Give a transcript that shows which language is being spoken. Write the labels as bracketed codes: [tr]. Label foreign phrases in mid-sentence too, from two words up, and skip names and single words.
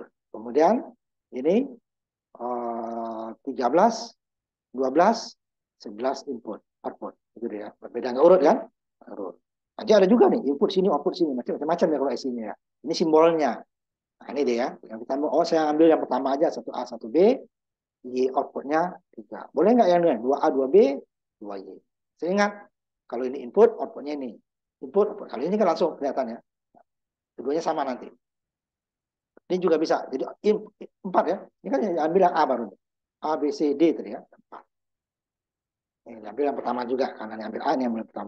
[id] Kemudian ini 13, 12, 11 input, output. Itu dia. Berbeda nggak urut kan? Urut. Nanti ada juga nih, input sini, output sini. Macam-macam ya kalau isinya ya. Ini simbolnya. Nah, ini dia. Yang kita mau, saya ambil yang pertama aja, 1A, 1B. Y outputnya 3. Boleh nggak yang lain? 2A, 2B, 2Y. Saya ingat, kalau ini input, outputnya ini. Input, output. Kali ini kan langsung kelihatan ya. Keduanya sama nanti. Ini juga bisa. Jadi 4 ya. Ini kan yang ambil yang A baru. A, B, C, D tadi ya. 4. Ini ambil yang pertama juga. Karena yang ambil A, ini ambil yang pertama.